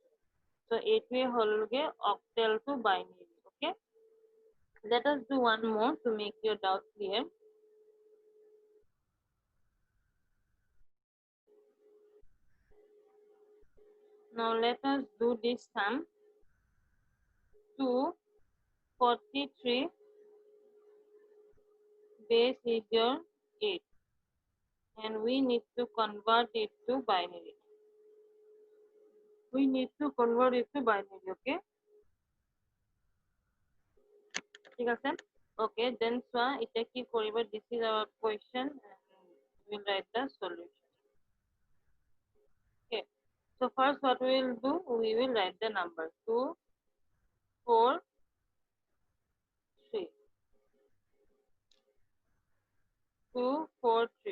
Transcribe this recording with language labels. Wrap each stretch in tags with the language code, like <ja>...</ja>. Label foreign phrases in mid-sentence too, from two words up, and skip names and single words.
<en>so</en> <as>এইটোৱে হ'লগে</as> <en>octal to binary. Okay, let us do one more to make your doubt clear. Now let us do this sum. 243 base is your 8 and we need to convert it to binary. We need to convert it to binary.</en> <as>Okay, ঠিক আছে.</as> <en>Okay, then so</en> <as>এটা কি কৰিব,</as> <en>this is our question and we will write the solution. Okay, so first what we will do, we will write the number 2 4 3 2 4 3.</en>